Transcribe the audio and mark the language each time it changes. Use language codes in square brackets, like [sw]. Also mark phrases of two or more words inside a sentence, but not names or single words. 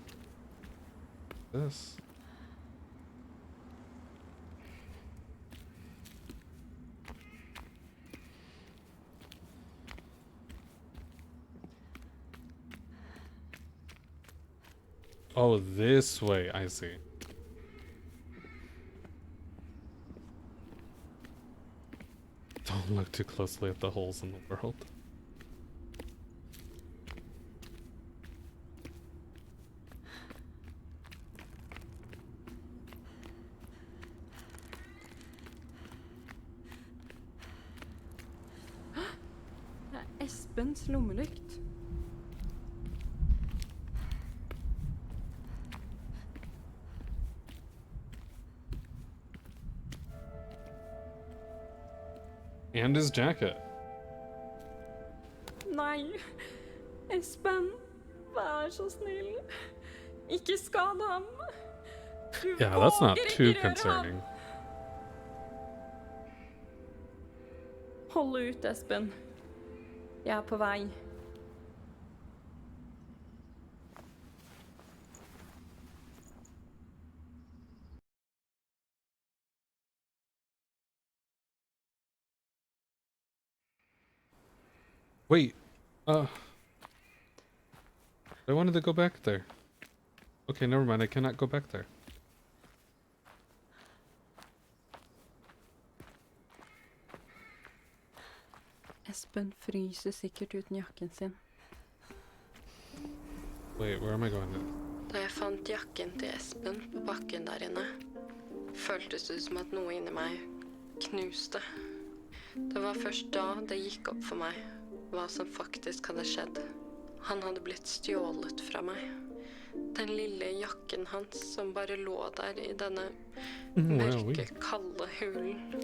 [en] This? Oh, this way. I see. Don't look too closely at the holes in the world. [no] Det er Espens lommelykt. [en] And his jacket. [no] Nei, Espen, vær så snill. Ikke skad ham. Du [en] Yeah, that's not [no] våger [en] too [no] ikke røre ham. [en] concerning. [no] Hold ut, Espen. Jeg er på vei. [en] Wait. I wanted to go back there. Okay, never mind. I cannot go back there. [no] Espen fryser sikkert uten jakken sin. [en] Wait, where am I going? [no] Da jeg fant jakken til Espen på bakken der inne, føltes det som at noe inni meg knuste. Det var først da det gikk opp for meg hva som faktisk hadde skjedd. Han hadde blitt stjålet fra meg. Den lille jakken hans som bare lå der i denne mørke, kalde hulen.